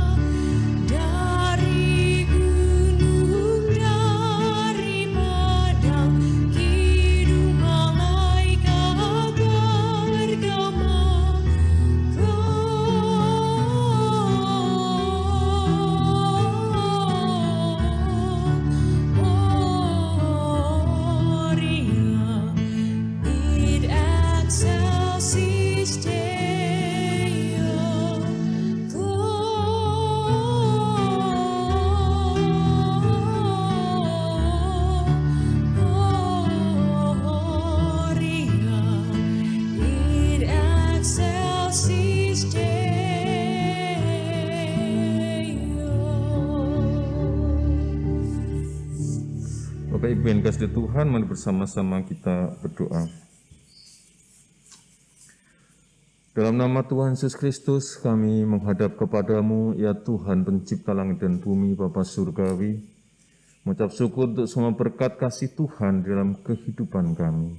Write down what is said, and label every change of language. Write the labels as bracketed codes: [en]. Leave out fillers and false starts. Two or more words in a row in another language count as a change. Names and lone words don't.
[id] dari gunung, dari padang, kidung malaikat bergema. [la] Gloria in excelsis Deo, Gloria in excelsis Deo. [id] Bapak Ibu yang dikasihi Tuhan, mari bersama-sama kita berdoa. Dalam nama Tuhan Yesus Kristus, kami menghadap kepadamu, ya Tuhan pencipta langit dan bumi, Bapa Surgawi, mengucap syukur untuk semua berkat kasih Tuhan dalam kehidupan kami.